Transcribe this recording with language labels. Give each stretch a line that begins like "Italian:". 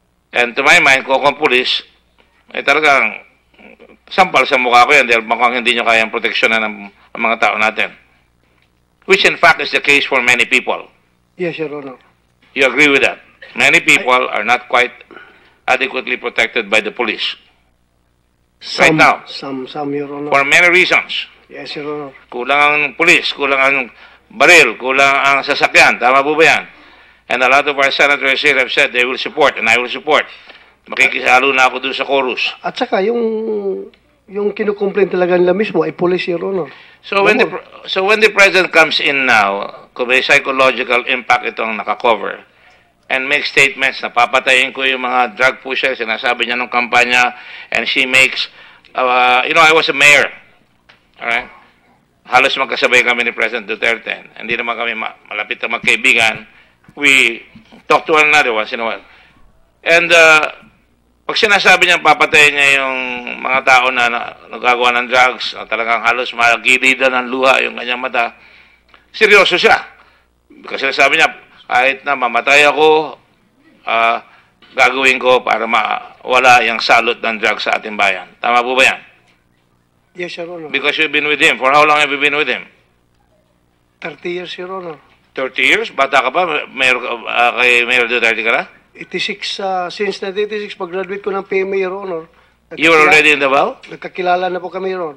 English: And to my mind,
Filipino: kung akong pulis, ay talagang sampal sa mukha ko yan dahil mukhang hindi nyo kayang proteksyonan ng mga tao natin.
English: Which in fact is the case for many people. Yes, Your Honor. You agree with that? Many people are not quite adequately protected by the police. Right now. Some, Your Honor. For many reasons. Yes, Your Honor.
Filipino: Kulang ang pulis, kulang ang baril, kulang ang sasakyan. Tama po ba yan?
English: And a lot of our senators here have said they will support and I will support.
Filipino: Makikisalo na ako doon sa chorus. At saka, yung kinukomplain talaga nila mismo ay police, Your Honor.
English: So when the president comes in now,
Filipino: kung may psychological impact itong nakakover,
English: and make statements na papatayin ko yung mga drug pushers,
Filipino: sinasabi niya ng kampanya,
English: and she makes, I was a mayor.
Filipino: Alright? Halos magkasabay kami ni President Duterte. Hindi naman kami malapit na magkaibigan.
English: We talk to one another once in a while.
Filipino: And pag sinasabi niya papatayin niya yung mga tao na nagagawa ng drugs, na talagang halos magilidan ng luha yung kanyang mata, seryoso siya. Kasi sinasabi niya, kahit na mamatay ako, gagawin ko para mawala yung salot ng drugs sa ating bayan. Tama po ba yan?
English: Yes, Your Honor. Because you've been with him. For how long have you been with him? 30 years, Your Honor. 30 years?
Filipino: Bata ka pa? Kay Mayor Duterte ka na? 86, since 1986, pag-graduate ko ng PMA, Your Honor.
English: You were already in Davao?
Filipino: Nagkakilala na po kami, Your Honor.